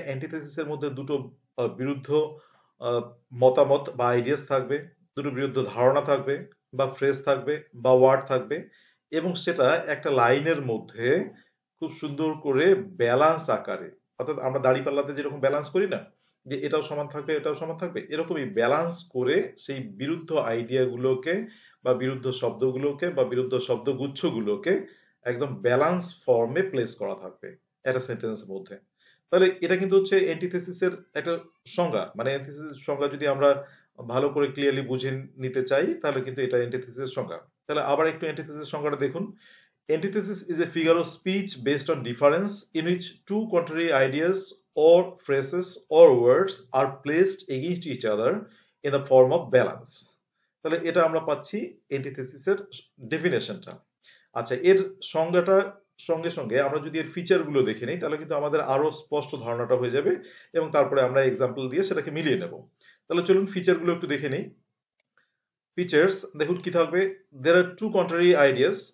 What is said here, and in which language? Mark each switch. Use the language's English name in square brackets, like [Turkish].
[Bangla] অ্যান্টিথেসিসের মধ্যে দুটো বিরুদ্ধ আহ, মতামত বা আইডিয়াস থাকবে, দুটো বিরুদ্ধ ধারণা থাকবে বা ফ্রেজ থাকবে বা ওয়ার্ড থাকবে, এবং সেটা একটা লাইনের মধ্যে খুব সুন্দর করে ব্যালান্স আকারে, অর্থাৎ আমরা দাঁড়িপাল্লাতে যেরকম ব্যালান্স করি না, যে এটাও সমান থাকবে এটাও সমান থাকবে, এরকমই ব্যালান্স করে সেই বিরুদ্ধ আইডিয়াগুলোকে বা বিরুদ্ধ শব্দগুলোকে বা বিরুদ্ধ শব্দগুচ্ছগুলোকে একদম ব্যালান্স ফর্মে প্লেস করা থাকবে একটা সেন্টেন্সের মধ্যে। তাহলে এটা কিন্তু হচ্ছে অ্যান্টিথেসিসের একটা সংজ্ঞা। মানে অ্যান্টিথেসিসের সংজ্ঞা যদি আমরা ভালো করে ক্লিয়ারলি বুঝে নিতে চাই, তাহলে কিন্তু এটা অ্যান্টিথেসিসের সংজ্ঞা। তাহলে আবার একটু অ্যান্টিথেসিসের সংজ্ঞাটা দেখুন। [English] Antithesis is a figure of speech based on difference, in which two contrary ideas or phrases or words are placed against each other in the form of balance. [Bangla] তাহলে এটা আমরা পাচ্ছি অ্যান্টিথেসিসের ডেফিনেশনটা। আচ্ছা, এর সংজ্ঞাটা সঙ্গে সঙ্গে আমরা যদি এর ফিচারগুলো দেখে নিই, তাহলে কিন্তু আমাদের আরো স্পষ্ট ধারণাটা হয়ে যাবে এবং তারপরে আমরা এক্সাম্পল দিয়ে সেটাকে মিলিয়ে নেব। তাহলে চলুন ফিচারগুলো একটু দেখে নিই। ফিচার্স দেখুন কি থাকবে, [English] There are two contrary ideas.